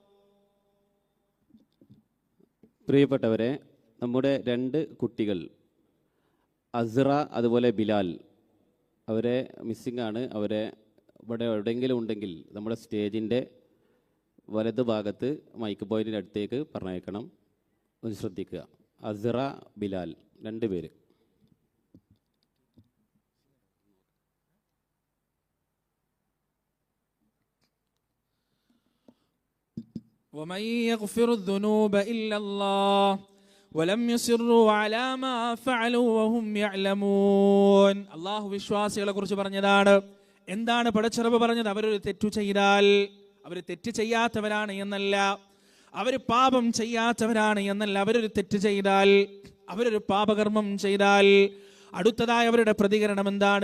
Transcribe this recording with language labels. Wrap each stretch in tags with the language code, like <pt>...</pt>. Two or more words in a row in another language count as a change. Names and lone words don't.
<ml>പ്രിയപ്പെട്ടവരെ, നമ്മുടെ രണ്ട് കുട്ടികൾ അസ്റ അതുപോലെ ബിലാൽ, അവരെ മിസ്സിംഗ് ആണ്. അവരെ ഇവിടെ എവിടെയെങ്കിലും ഉണ്ടെങ്കിൽ നമ്മുടെ സ്റ്റേജിൻ്റെ വലത് ഭാഗത്ത്</ml> <en>mic point</en> <ml>അടുത്തേക്ക് പറഞ്ഞേക്കണം. ഒന്ന് ശ്രദ്ധിക്കുക. അസ്റ, ബിലാൽ, രണ്ട് പേര്.</ml> <ar>ومن يغفر الذنوب إلا الله ولم يصروا على ما فعلوا وهم يعلمون.</ar> <ml>അല്ലാഹു വിശ്വാസികളെ കുറിച്ച് പറഞ്ഞതാണ്. എന്താണ് പടച്ചറബ് പറഞ്ഞത്? അവരൊരു തെറ്റു ചെയ്താൽ, അവർ തെറ്റ് ചെയ്യാത്തവരാണ് എന്നല്ല, അവർ പാപം ചെയ്യാത്തവരാണ് എന്നല്ല, അവരൊരു തെറ്റ് ചെയ്താൽ, അവരൊരു പാപകർമ്മം ചെയ്താൽ അടുത്തതായി അവരുടെ പ്രതികരണം എന്താണ്?</ml>